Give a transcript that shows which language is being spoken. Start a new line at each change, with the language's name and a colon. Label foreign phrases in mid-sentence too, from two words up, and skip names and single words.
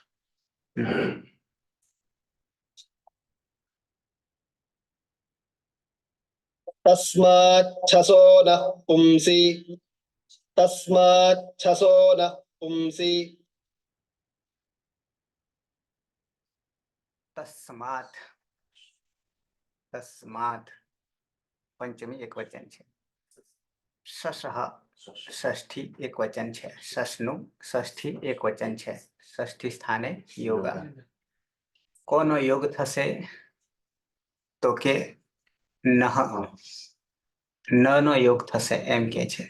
Sanskrit: तस्मात् छसो नः पुंसि, तस्मात् छसो नः पुंसि.
Gujarati: તસ્માત, તસ્માત પંચમી એક વચન છે. સસહ ષષ્ઠી એક વચન છે. સસનું ષષ્ઠી એક વચન છે.
Sanskrit: ષષ્ઠી સ્થાને યોગા.
Gujarati: કોનો યોગ થશે, તો કે નહ, ન નો યોગ થશે એમ કે છે.